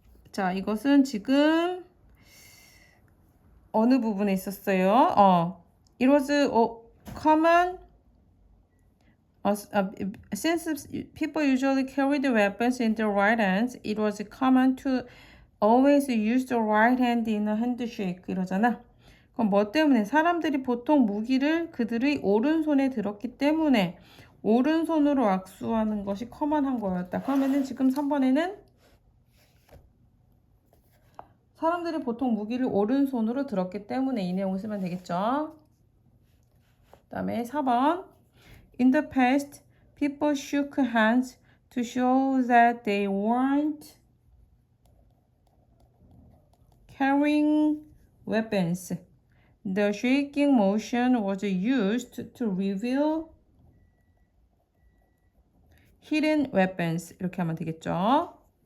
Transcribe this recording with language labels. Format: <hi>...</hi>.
<ko>자, 이것은 지금 어느 부분에 있었어요?</ko> <en>It was common since people usually carried weapons in their right hands, it was common to always use the right hand in a handshake</en> <ko>이러잖아. 그럼 뭐 때문에? 사람들이 보통 무기를 그들의 오른손에 들었기 때문에 오른손으로 악수하는 것이 커먼한 거였다. 그러면은 지금 3번에는 사람들이 보통 무기를 오른손으로 들었기 때문에 이 내용을 쓰면 되겠죠. 그 다음에 4번.</ko> <en>In the past, people shook hands to show that they weren't carrying weapons. The shaking motion was used to reveal hidden weapons.</en> <ko>이렇게 하면 되겠죠.</ko>